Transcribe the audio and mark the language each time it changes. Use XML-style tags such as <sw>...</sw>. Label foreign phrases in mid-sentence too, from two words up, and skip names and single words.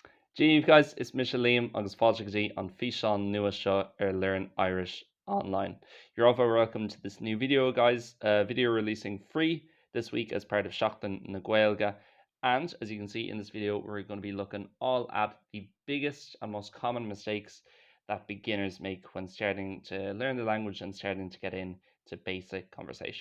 <en>Gee guys, it's</en> <ga>Liam agus fáilte on fhíseán nua seo Learn Irish Online.</ga> <en>You're all very welcome to this new video, guys. Video releasing free this week as part of Seachtain na Ghaeilge. And as you can see in this video, we're going to be looking all at the biggest and most common mistakes that beginners make when starting to learn the language and starting to get into basic conversation.</en>